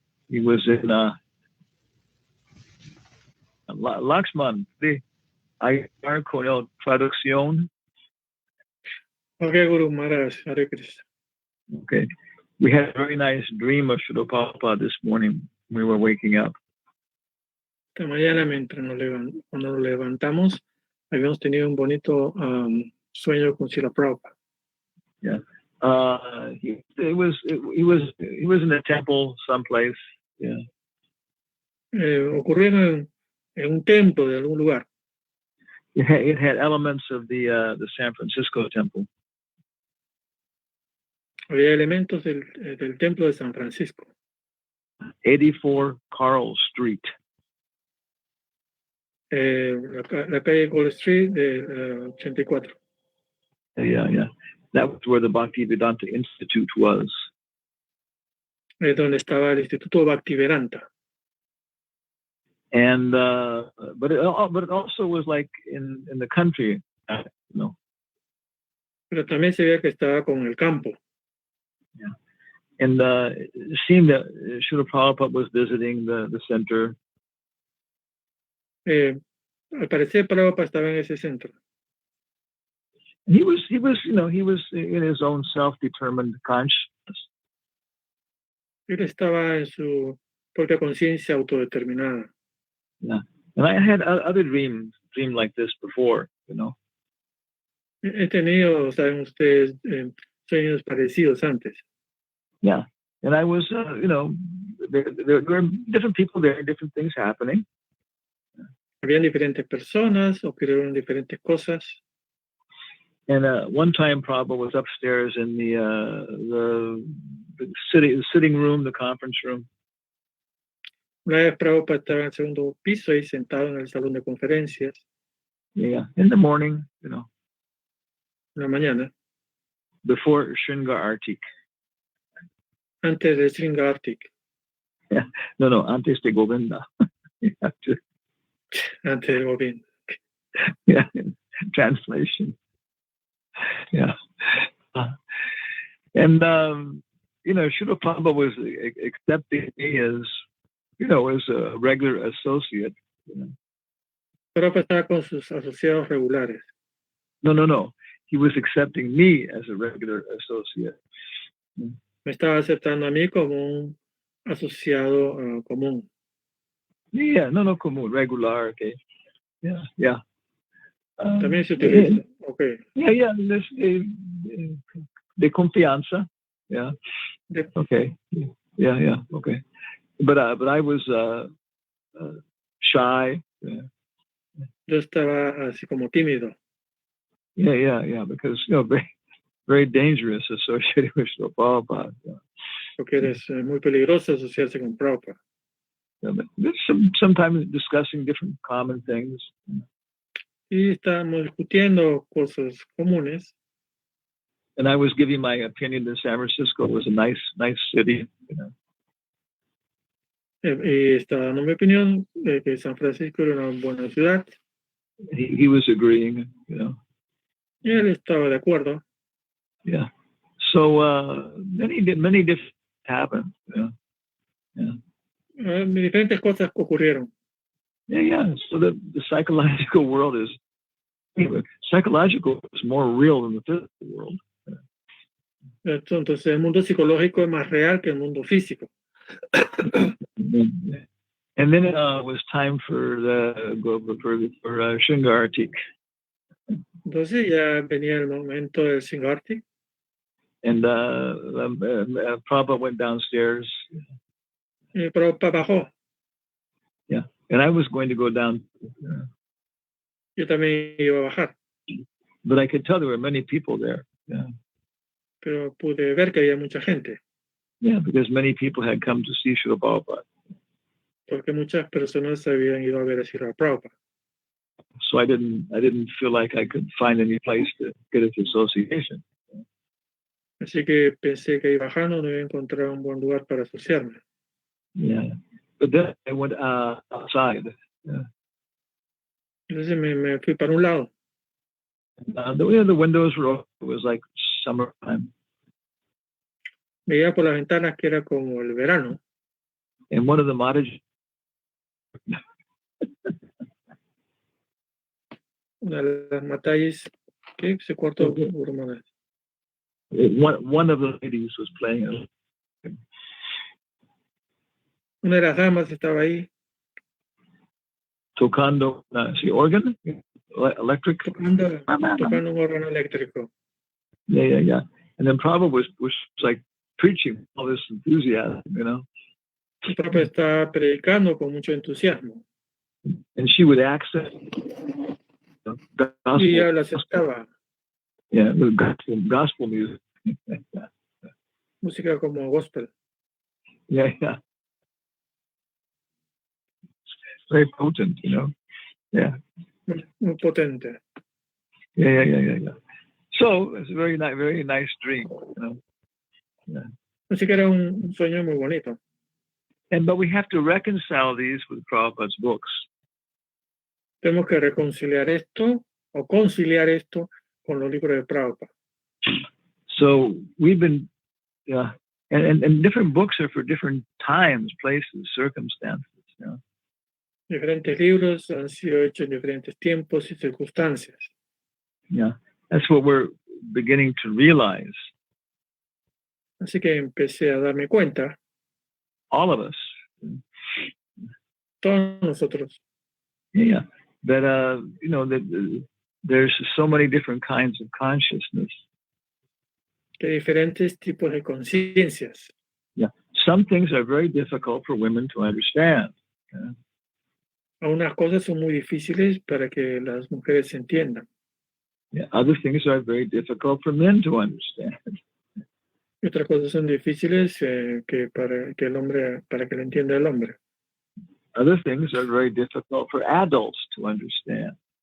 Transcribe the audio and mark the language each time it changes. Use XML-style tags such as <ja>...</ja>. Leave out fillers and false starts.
<en>He was in Lakshman, the Ayar</en> <es>con traducción.</es> <en>Okay, Guru Maharaj, Hare Krishna. Okay. We had a very nice dream of Srila Prabhupada this morning when we were waking up.</en> <es>Esta mañana, cuando nos levantamos, habíamos tenido un bonito sueño con Srila Prabhupada.</es> <en>Yeah. He was in a temple someplace. Yeah.</en> <es>Ocurrieron en un templo de algún lugar.</es> <en>It had elements of the San Francisco temple.</en> <es>Había elementos del templo de San Francisco.</es> <en>84 Carl Street.</en> <es>La calle Gold Street de 84.</es> <en>Yeah. That was where the Bhaktivedanta Institute was.</en> <es>Donde estaba el Instituto Bhaktivedanta.</es> <en>And but it also was like in the country, you know.</en> <es>Pero también se veía que estaba con el campo.</es> <en>Yeah. And it seemed that Srila Prabhupada was visiting the center.</en> <es>Al parecer Prabhupada estaba en ese centro.</es> <en>He was in his own self-determined consciousness.</en> <es>Él estaba en su propia conciencia autodeterminada.</es> <en>Yeah, and I had other dreams like this before, you know.</en> <es>He tenido, saben ustedes, sueños parecidos antes.</es> <en>Yeah, and I was, there were different people there, different things happening.</en> <es>Habían diferentes personas, ocurrieron diferentes cosas.</es> <en>And one time Prabhupada was upstairs in the sitting room, the conference room.</en> <es>Una vez Prabhupada estaba en el segundo piso y sentado en el salón de conferencias.</es> <en>Yeah, in the morning, you know,</en> <es>En la mañana,</es> <en>before Shringa Artik.</en> <es>antes de Sringartik,</es> <en>Yeah,</en> <es>no, antes de Govinda.</es> <en>You have to,</en> <es>antes del Govind.</es> <en>yeah, translation. Yeah. And, you know, Srila Prabhupada was accepting me as, you know, as a regular associate. You know.</en> <es>Prabhupada estaba con sus asociados regulares.</es> <en>No. He was accepting me as a regular associate.</en> <es>Me estaba aceptando a mí como un asociado común.</es> <en>Yeah, no, común, regular, okay. Yeah.</en> <es>También se utiliza. Okay.</es> <en>Yeah,</en> <es>de confianza.</es> <en>Yeah. Okay. Yeah. Okay. But I was shy. Yeah.</en> <es>Yo estaba así como tímido.</es> <en>Yeah. Because, you know, very, very dangerous associated with Srila Prabhupada. Yeah.</en> <es>Porque eres muy peligroso asociarse con Prabhupada.</es> <en>Yeah, but sometimes discussing different common things.</en> <es>Y estábamos discutiendo cosas comunes.</es> <en>And I was giving my opinion that San Francisco was a nice city. You know.</en> <es>Y estaba dando mi opinión de que San Francisco era una buena ciudad.</es> <en>He was agreeing, you know.</en> <es>Y él estaba de acuerdo.</es> <en>Yeah. So many different happened. You know? Yeah.</en> <es>Diferentes cosas ocurrieron.</es> <en>Yeah. So the psychological world is, anyway, psychological is more real than the physical world.</en> <es>Entonces el mundo psicológico es más real que el mundo físico.</es> <en>And then it was time for Shingartik.</en> <es>Entonces ya venía el momento del Shingartik.</es> <en>And Prabhupada went downstairs.</en> <es>Y Prabhupada bajó.</es> <en>Yeah. And I was going to go down.</en> <es>Yo también iba a bajar.</es> <en>But I could tell there were many people there. Yeah.</en> <es>Pero pude ver que había mucha gente.</es> <en>Yeah, because many people had come to see Srila Prabhupada.</en> <es>Porque muchas personas habían ido a ver a Srila Prabhupada.</es> <en>So I didn't feel like I could find any place to get his association.</en> <es>Así que pensé que ahí bajando no iba a encontrar un buen lugar para asociarme.</es> <en>Yeah. But then I went outside. Yeah.</en> <es>Entonces me fui para un lado.</es> <en>The windows were open. It was like summertime.</en> <es>Veía por las ventanas que era como el verano.</es> <en>And one of the Mataji,</en> <es>Una de las matallas que se cortó.</es> <en>one of the ladies was playing.</en> <es>Una de las damas estaba ahí. Tocando,</es> <en>see, organ? Electric?</en> <es>Tocando un órgano eléctrico.</es> <en>Yeah. And then Prabhupada was like preaching all this enthusiasm, you know.</en> <es>El Prabhupada está predicando con mucho entusiasmo.</es> <en>And she would accent gospel.</en> <es>Y ella la aceptaba.</es> <en>Yeah, gospel music.</en> <es>Música como gospel.</es> <en>Yeah. Very potent, you know. Yeah.</en> <es>Muy potente.</es> <en>Yeah. So it's a very nice dream, you know. Yeah.</en> <es>Así que era un sueño muy bonito.</es> <en>But we have to reconcile these with Prabhupada's books.</en> <es>Tenemos que reconciliar esto o conciliar esto con los libros de Prabhupada.</es> <en>So we've been, and different books are for different times, places, circumstances. You know?</en> <es>Diferentes libros han sido hechos en diferentes tiempos y circunstancias.</es> <en>Yeah, that's what we're beginning to realize.</en> <es>Así que empecé a darme cuenta.</es> <en>All of us.</en> <es>Todos nosotros.</es> <en>Yeah, that you know that there's so many different kinds of consciousness.</en> <es>Que hay diferentes tipos de conciencias.</es> <en>Yeah, some things are very difficult for women to understand.</en> <es>Algunas cosas son muy difíciles para que las mujeres se entiendan.</es> <en>Yeah, other things are very difficult for men to understand.</en> <es>Y otras cosas son difíciles para que le entienda el hombre.</es> <en>Other things are very difficult for adults to understand.</en>